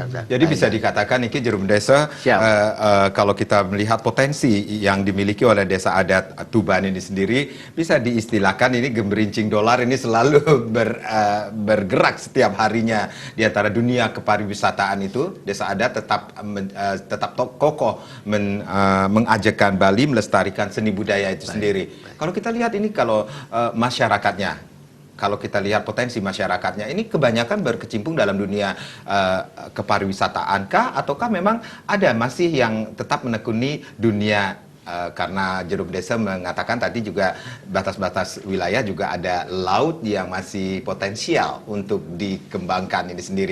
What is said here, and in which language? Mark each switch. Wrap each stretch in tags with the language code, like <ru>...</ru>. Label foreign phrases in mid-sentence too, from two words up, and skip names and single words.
<id>Jadi bisa dikatakan ini Jerum Desa, kalau kita melihat potensi yang dimiliki oleh desa adat Tuban ini sendiri, bisa diistilahkan ini gemerincing dolar ini selalu bergerak setiap harinya di antara dunia kepariwisataan itu. Desa adat tetap kokoh mengajakkan Bali melestarikan seni budaya itu sendiri. Kalau kita lihat ini masyarakatnya, kalau kita lihat potensi masyarakatnya, ini kebanyakan berkecimpung dalam dunia kepariwisataan kah? Ataukah memang ada masih yang tetap menekuni dunia, karena Jerum Desa mengatakan tadi juga batas-batas wilayah juga ada laut yang masih potensial untuk dikembangkan ini sendiri.</id>